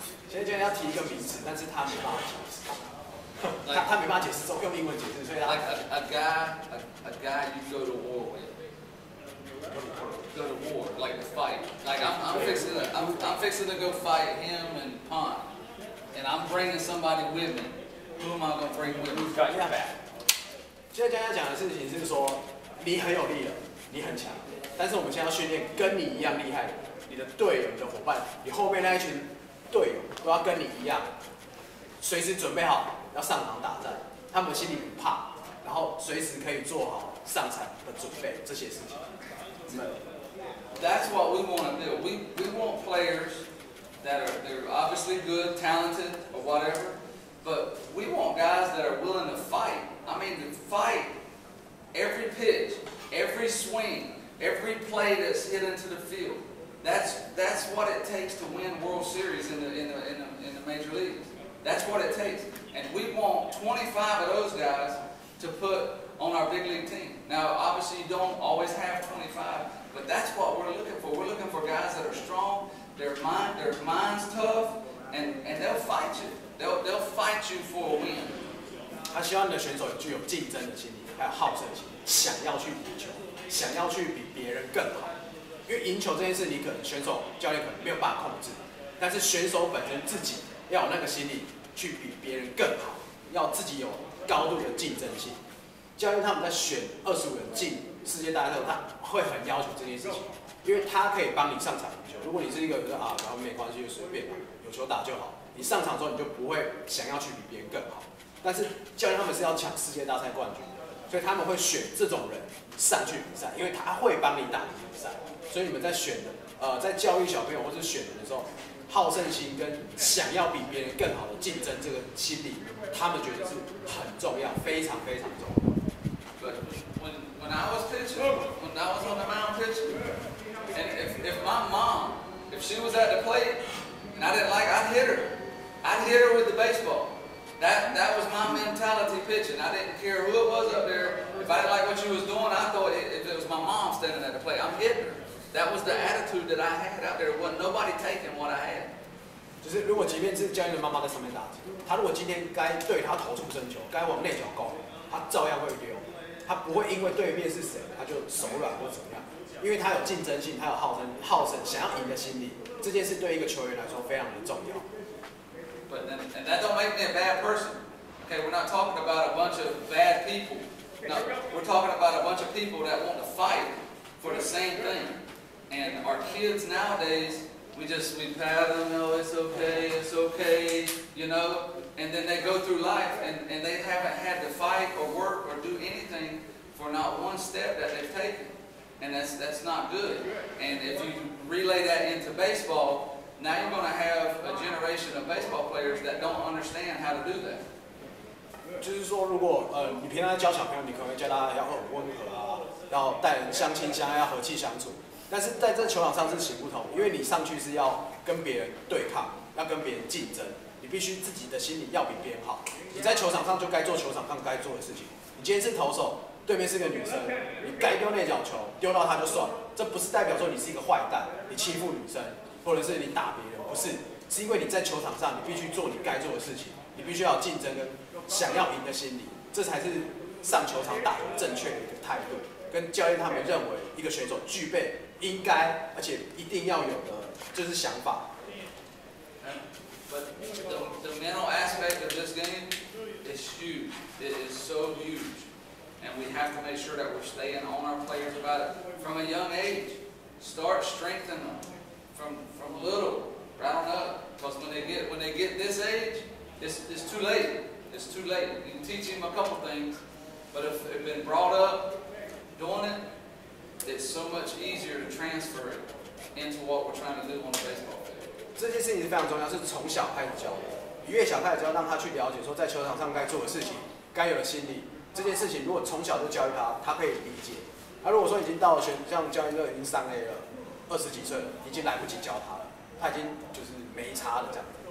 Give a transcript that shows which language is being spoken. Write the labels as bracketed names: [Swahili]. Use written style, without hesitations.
[Chinese] 现在教练要提一个名词，但是他没办法解释，他没办法解释，用英文解释，所以他 [English] like a guy you go to war with. Go to war, like to fight. Like I'm fixing to go fight him and Pont, and I'm bringing somebody with me. Who am I going to bring with me? Got your back. [Chinese] 现在教练讲的事情是说，你很有力了，你很强，但是我们现在要训练跟你一样厉害的，你的队友、你的伙伴，你后面那一群队友都要跟你一样，随时准备好要上场打战，他们心里不怕，然后随时可以做好上场的准备这些事情。 [English] That's what we want to do. We want players they're obviously good, talented, or whatever, but we want guys that are willing to fight. I mean, to fight every pitch, every swing, every play that's hit into the field. That's what it takes to win World Series in the major leagues. That's what it takes, and we want 25 of those guys to put on our big league team. Now, obviously, you don't always have 25, but that's what we're looking for. We're looking for guys that are strong, their mind's tough, and they'll fight you. They'll fight you for a win. [Chinese] 他希望你的选手具有竞争的心理，还有好胜心，想要去赢球，想要去比别人更好。因为赢球这件事，你可能选手、教练可能没有办法控制，但是选手本身自己要有那个心理去比别人更好，要自己有高度的竞争性。教练他们在选25人进世界大赛的时候，他会很要求这件事情，因为他可以帮你上场赢球。如果你是一个然后没关系就随便，有球打就好，你上场之后你就不会想要去比别人更好。但是教练他们是要抢世界大赛冠军的，所以他们会选这种人上去比赛，因为他会帮你打赢比赛。所以你们在选的在教育小朋友或是选人的时候，好胜心跟想要比别人更好的竞争这个心理，他们觉得是很重要，非常非常重要。 [English] But when I was pitching, when I was on the mound pitching, and if my mom, if she was at the plate and I didn't like, I'd hit her with the baseball. That was my mentality pitching. I didn't care who it was up there. If I didn't like what she was doing, I thought if it was my mom standing at the plate, I'm hitting her. That was the attitude that I had out there. There wasn't nobody taking what I had. [Chinese] 就是如果即便是教练的妈妈在上面打击，他如果今天该对他投出生球，该往内角攻，他照样会丢，他不会因为对面是谁，他就手软或怎么样，因为他有竞争性，他有好胜，想要赢的心理，这件事对一个球员来说非常的重要。 [English] And that don't make me a bad person. Okay, we're not talking about a bunch of bad people. No, we're talking about a bunch of people that want to fight for the same thing. And our kids nowadays, we pat them, oh, it's okay, you know, and then they go through life and they haven't had to fight or work or do anything for not one step that they've taken. And that's not good. And if you relay that into baseball, now you're going to have a generation of baseball players that don't understand how to do that. [Chinese] 就是说，如果你平常在教小朋友，你可能会教他要很温和啊，要待人相亲相爱，要和气相处。但是在这球场上是行不通，因为你上去是要跟别人对抗，要跟别人竞争，你必须自己的心理要比别人好。你在球场上就该做球场上该做的事情。你今天是投手，对面是个女生，你该丢内角球，丢到她就算了，这不是代表说你是一个坏蛋，你欺负女生，或者是你打别人，不是，是因为你在球场上你必须做你该做的事情，你必须要有竞争跟想要赢的心理，这才是上球场打球正确的一个态度，跟教练他们认为一个选手具备应该而且一定要有的就是想法。 [English] But the mental aspect of this game is huge. It is so huge. And we have to make sure that we're staying on our players about it from a young age. Start strengthening them from little right on up. Because when they get this age, it's too late. It's too late. You can teach them a couple things, but if they've been brought up doing it, it's so much easier to transfer it into what we're trying to do on the baseball field. [Chinese] 这件事情非常重要，是从小开始教的。你越小开始教，让他去了解说在球场上该做的事情，该有的心理。这件事情如果从小就教育他，他可以理解。如果说已经到了像教练都已经3A 了，20几岁了，已经来不及教他了，他已经就是没差了这样。